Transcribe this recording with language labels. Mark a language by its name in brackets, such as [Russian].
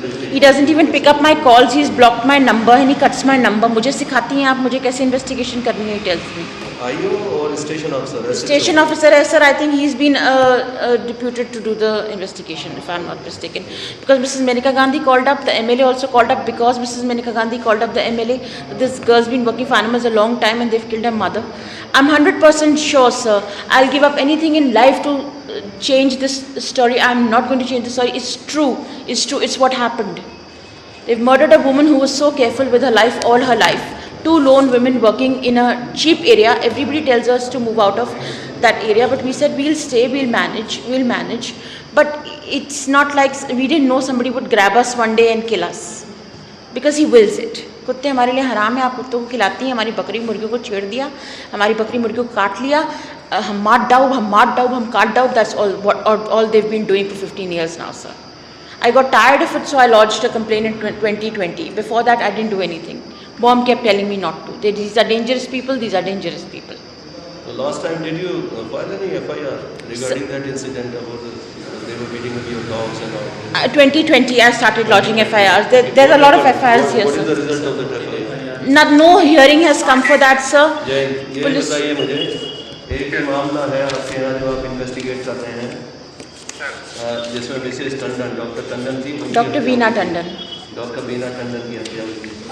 [English] He doesn't even pick up my calls. He's blocked my number and he cuts my number. [Hindi] मुझे सिखाती हैं आप मुझे कैसे investigation करनी है, [English] he tells me. IO or station officer? Station officer, sir. I think he's been deputed to do the investigation, if I'm not mistaken. Because Mrs. Menaka Gandhi called up, the MLA also called up, because Mrs. Menaka Gandhi called up the MLA. This girl's been working for animals a long time and they've killed her mother. I'm 100% sure, sir. I'll give up anything in life to change this story. I'm not going to change the story. It's true. It's true. It's what happened. They've murdered a woman who was so careful with her life all her life. 2 lone women working in a cheap area. Everybody tells us to move out of that area, but we said we'll stay, we'll manage. But it's not like we didn't know somebody would grab us one day and kill us, because he wills it. [Hindi] कुत्ते हमारे लिए हराम है, आप कुत्तों को खिलाती हैं, हमारी बकरी मुर्गियों को छेड़ दिया, हमारी बकरी मुर्गियों को काट लिया, हम काट डाउब, [English] that's all they've been doing for 15 years now, sir. I got tired of it, so I lodged a complaint in 2020. Before that, I didn't do anything. Mom kept telling me not to. These are dangerous people, these are dangerous people. So last time, did you file any FIR regarding that incident about they were beating up your dogs and all? 2020, I started lodging FIRs. There's a lot of FIRs here, sir. What is the result of that FIR? No hearing has come for that, sir. [Hindi] ये बताइए मुझे, एक मामला है आपके यहाँ जो आप इन्वेस्टिगेट कर रहे हैं, जिसमें मिसेस टंडन, डॉक्टर टंडन थी, डॉक्टर वीना टंडन, डॉक्टर वीना टंडन की हत्या हुई थी।